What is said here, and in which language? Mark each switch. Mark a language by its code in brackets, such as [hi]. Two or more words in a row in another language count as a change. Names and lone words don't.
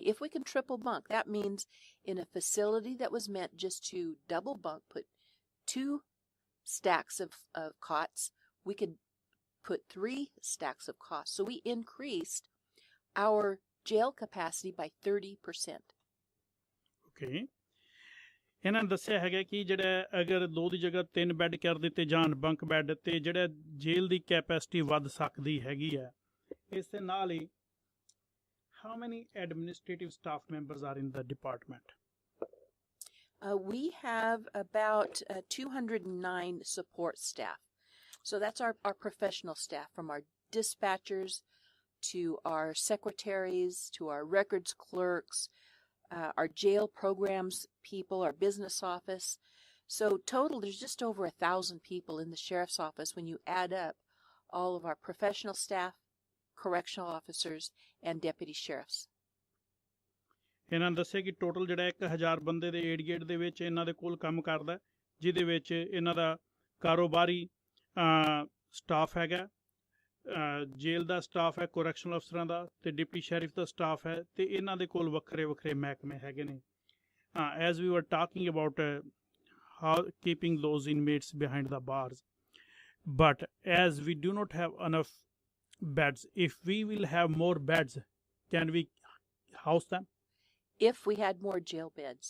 [en] If we can triple bunk, that means in a facility that was meant just to double bunk, put 2 stacks of cots, we could put 3 stacks of cots. So we increased our jail capacity by 30%. [pa] Okay. ਇਹਨਾਂ ਨੇ ਦੱਸਿਆ ਹੈਗਾ ਕਿ ਜਿਹੜਾ ਅਗਰ 2 ਦੀ ਜਗ੍ਹਾ 3 ਬੈੱਡ ਕਰ ਦਿੱਤੇ ਜਾਣ [en] bunk bed [pa] ਤੇ ਜਿਹੜਾ ਜੇਲ੍ਹ ਦੀ ਕੈਪੈਸਿਟੀ ਵੱਧ ਸਕਦੀ ਹੈਗੀ ਹੈ ਇਸ ਦੇ ਨਾਲ ਹੀ [en] how many administrative staff members are in the department? We have about 209 support staff. So that's our professional staff, from our dispatchers to our secretaries to our records clerks, our jail programs people, our business office. So total, there's just over 1,000 people in the sheriff's office when you add up all of our professional staff, correctional officers, and deputy sheriffs. [pa] ਇਹਨਾਂ ਨੇ ਦੱਸਿਆ ਕਿ ਟੋਟਲ ਜਿਹੜਾ 1000 ਬੰਦੇ ਦੇ ਏਰੀਏ ਦੇ ਵਿੱਚ ਇਹਨਾਂ ਦੇ ਕੋਲ ਕੰਮ ਕਰਦਾ, ਜਿਹਦੇ ਵਿੱਚ ਇਹਨਾਂ ਦਾ ਕਾਰੋਬਾਰੀ ਸਟਾਫ ਹੈਗਾ, ਜੇਲ੍ਹ ਦਾ ਸਟਾਫ ਹੈ, ਕਰੈਕਸ਼ਨਲ ਅਫਸਰਾਂ ਦਾ ਤੇ [en] deputy sheriff [pa] ਦਾ ਸਟਾਫ ਹੈ, ਤੇ ਇਹਨਾਂ ਦੇ ਕੋਲ ਵੱਖਰੇ ਵੱਖਰੇ ਮਹਿਕਮੇ ਹੈਗੇ ਨੇ. [en] As we were talking about how keeping those inmates behind the bars, but as we do not have enough beds, if we will have more beds, can we house them? If we had more jail beds.